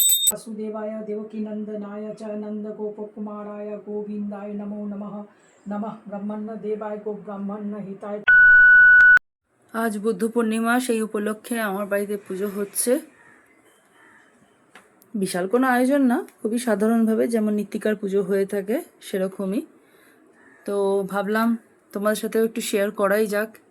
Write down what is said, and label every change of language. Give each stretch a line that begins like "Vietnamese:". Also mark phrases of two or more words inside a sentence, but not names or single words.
Sanskrit: वासुदेवाय देवकीनंदनाय च नंदगोपकुमाराय गोविंदाय नमो नमः। नमः ब्रह्मण्य देवाय गो ब्राह्मण्य हिताय।
Bangla: আজ বুদ্ধ পূর্ণিমা, সেই উপলক্ষে আমার বাড়িতে পুজো হচ্ছে। বিশাল কোনো আয়োজন না, খুবই সাধারণভাবে যেমন নিত্তিকার পুজো হয়ে থাকে সেরকমই। তো ভাবলাম তোমাদের সাথেও একটু শেয়ার করাই যাক।